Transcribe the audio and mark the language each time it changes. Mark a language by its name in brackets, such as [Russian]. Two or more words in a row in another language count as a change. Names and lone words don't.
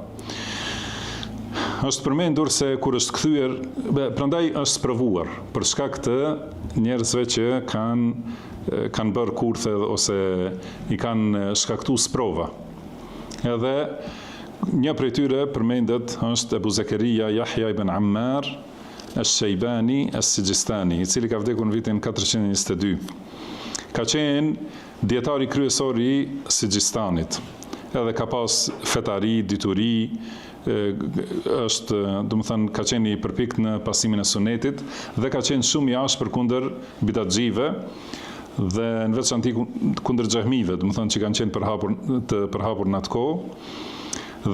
[Albanian] Është përmendur se kur është kthyer, prandaj është sprovuar për shkak të njerëzve që kanë bërë kurthe ose i kanë shkaktuar sprova. Edhe një prej tyre përmendet është Abu Zakaria Yahya ibn Ammar Ash-Shaybani As-Sijistani, i cili ka vdekur në vitin 422. ka qenë dietari kryesor I Sigjistanit. Edhe ka pas fetari, dituri, është, ka qenë I përpikt në pasimin e sunetit dhe ka qenë shumë I ashpër kundër bidatxhive dhe në veçanti kundër xehmive, që kanë qenë përhapur në atë kohë.